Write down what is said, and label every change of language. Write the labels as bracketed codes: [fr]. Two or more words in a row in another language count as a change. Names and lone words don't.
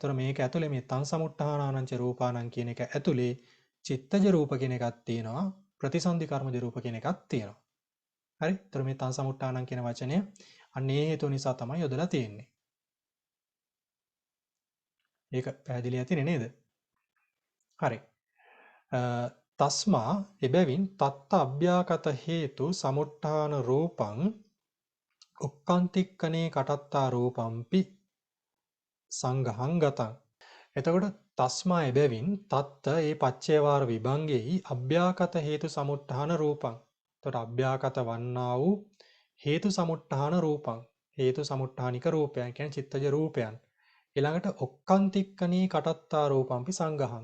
[si] ඒතර මේක ඇතුලේ මේ [pi] තං සමුට්ඨානානං ච රූපානං [si] කියන එක ඇතුලේ චිත්තජ රූප කියන එකක් තියෙනවා. ප්‍රතිසන්දි කර්මජ රූප කියන එකක් තියෙනවා. හරි? ඒතර මේ [pi] තං සමුට්ඨානං [si] කියන වචනය අන්න ඒ හේතුව නිසා තමයි යොදලා තියෙන්නේ. ඒක පැහැදිලි ඇතිනේ නේද? හරි. [pi] තස්මා එබැවින් තත්ත අභ්‍යාකත හේතු සමුට්ඨාන රූපං උක්කාන්තික්කනේ කටත්තා රූපම්පි සංඝහං ගතං. එතකොට තස්මා එබැවින් තත්ත ඒ පච්චේවාර විභංගෙහි අභ්‍යාකත හේතු සමුට්ඨාන රූපං. එතකොට අභ්‍යාකත [si] වන්නා වූ [pi] හේතු සමුට්ඨාන රූපං. [si] හේතු සමුට්ඨානික රූපයන් කියන්නේ චිත්තජ රූපයන්. ඊළඟට [pi] ඔක්කාන්තික්කනේ කටත්තා රූපම්පි සංඝහං.